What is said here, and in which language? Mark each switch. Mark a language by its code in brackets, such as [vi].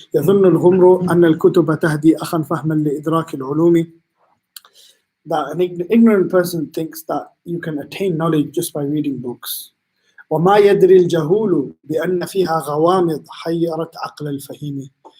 [ar] يظن الغمر أن الكتب تهدي أخا فهما لإدراك العلوم. [en] That an ignorant person thinks that you can attain knowledge just by reading books. [ar] وما يدري الجهول بأن فيها غوامض حيرت عقل الفهيم.